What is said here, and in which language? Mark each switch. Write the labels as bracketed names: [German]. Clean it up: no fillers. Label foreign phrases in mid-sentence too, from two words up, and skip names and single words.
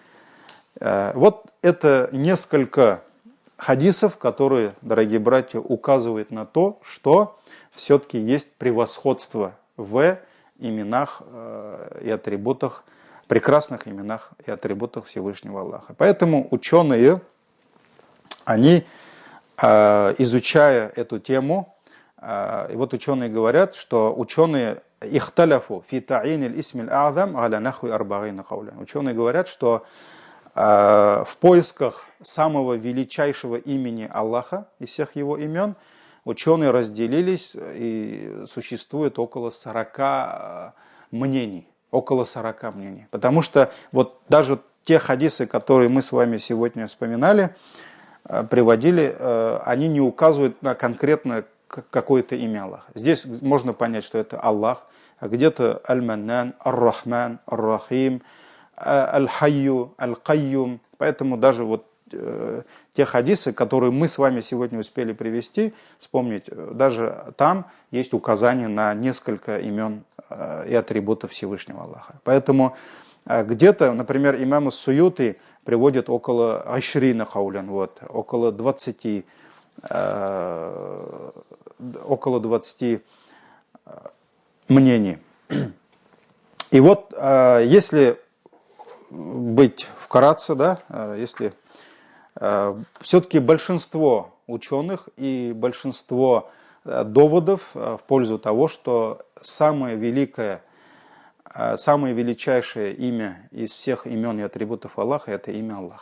[Russian] Вот это несколько хадисов, которые, дорогие братья, указывают на то, что все-таки есть превосходство в именах и атрибутах, прекрасных именах и атрибутах Всевышнего Аллаха. Поэтому ученые, они, изучая эту тему, и вот ученые говорят, что ученые [Arabic] اختلفوا في تعيين الاسم الأعظم على نحو أربعين قولا. [Russian] Ученые говорят, что в поисках самого величайшего имени Аллаха и всех его имен ученые разделились, и существует около 40 мнений. Около 40 мнений. Потому что вот даже те хадисы, которые мы с вами сегодня вспоминали, приводили, они не указывают на конкретно какое-то имя Аллаха. Здесь можно понять, что это Аллах, а где-то Аль-Маннан, Ар-Рахман, Ар-Рахим, Аль-Хайю, Аль-Кайюм. Поэтому даже вот те хадисы, которые мы с вами сегодня успели привести, вспомнить, даже там есть указание на несколько имен и атрибутов Всевышнего Аллаха. Поэтому где-то, например, имам Ас-Суюти приводит около [Arabic] عشرين قولا, [Russian] вот, около 20 мнений. И вот, если быть вкратце, да, если все-таки большинство ученых и большинство доводов в пользу того, что самое величайшее имя из всех имен и атрибутов Аллаха – это имя Аллах.